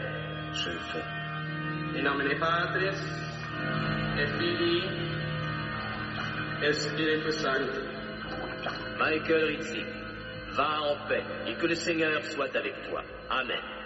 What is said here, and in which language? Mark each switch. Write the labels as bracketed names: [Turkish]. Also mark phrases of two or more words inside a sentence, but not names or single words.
[French] Je le fais. [Latin] In nomine Patris, et Filii, et Spiritus Sancti. [French] Michael Rizzi, va en paix et que le Seigneur soit avec toi. Amen.